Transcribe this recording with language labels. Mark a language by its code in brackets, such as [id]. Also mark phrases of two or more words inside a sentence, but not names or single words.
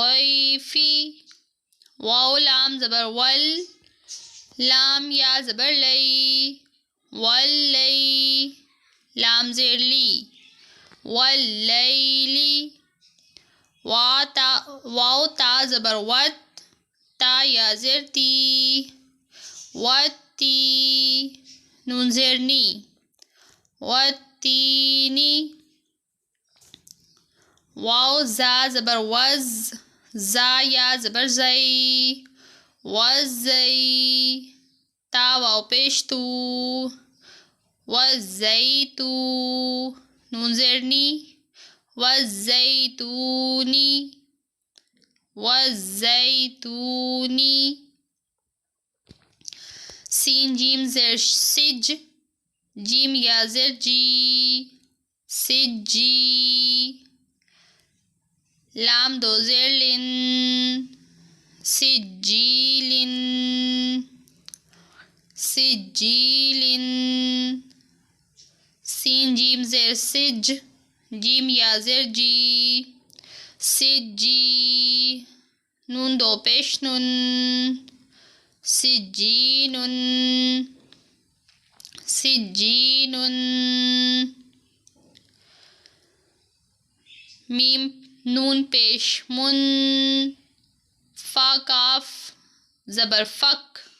[ur] واو لام زبر ول، لام یا زبر لئی، واللی، لام زیر لی، واللیلی، واو تا زبر وت، تا یا زیر تی، وتی، نون زیر نی، وتینی، واو زا زبر وز، زا یا زبر زئی، وزئی، تا واو پیش تو، وزیتو، نون زیر نی، وزیتونی، وزیتونی، سین جیم زیر سج، جیم یا زیر جی، سجی، لام دو زیر لن، سجیلن، سجیلن، سین جیم زیر سج، جیم یا زیر جی، سجی، نون دو پیش نون، سجینن، سجینن، میم نون پیش من، فا کاف زبر فک،